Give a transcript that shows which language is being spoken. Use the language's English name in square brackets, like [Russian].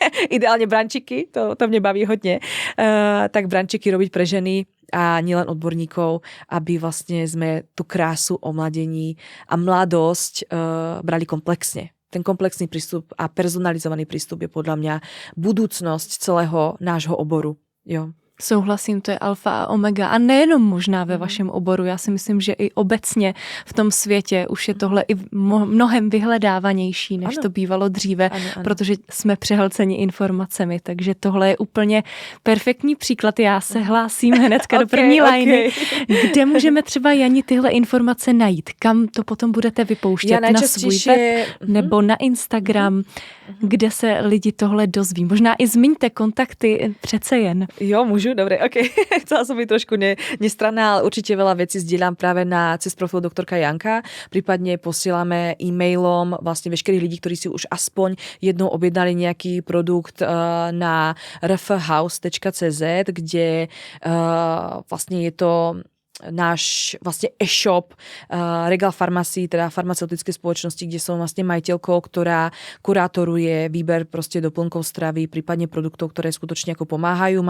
[Slovak] Ideálne brančiky, to mne baví hodne. Tak brančiky robiť pre ženy a nielen odborníkov, aby vlastne sme tú krásu omladení a mladosť brali komplexne. Ten komplexný prístup a personalizovaný prístup je podľa mňa budúcnosť celého nášho oboru. Jo. [Czech] Souhlasím, to je alfa a omega a nejenom možná ve vašem oboru, já si myslím, že i obecně v tom světě už je tohle i mnohem vyhledávanější, než to bývalo dříve, ano. Protože jsme přehlceni informacemi, takže tohle je úplně perfektní příklad. Já se hlásím hnedka do první lajny. Kde můžeme třeba, Jani, tyhle informace najít? Kam to potom budete vypouštět? Na svůj web nebo na Instagram, kde se lidi tohle dozví? Možná i zmiňte kontakty přece jen. [Slovak] Jo, môžu? Dobre, ok. Chcela som byť trošku nestranná, ale určite veľa vecí zdieľam práve cez profil doktorka Janka. Prípadne posielame e-mailom vlastne veškerých ľudí, ktorí si už aspoň jednou objednali nejaký produkt na rfhouse.cz, kde vlastne je to náš vlastne e-shop Regal Pharmacy, teda farmaceutické spoločnosti, kde som vlastne majiteľkou, ktorá kurátoruje výber proste doplnkov stravy, prípadne produktov, ktoré skutočne ako pomáhajú.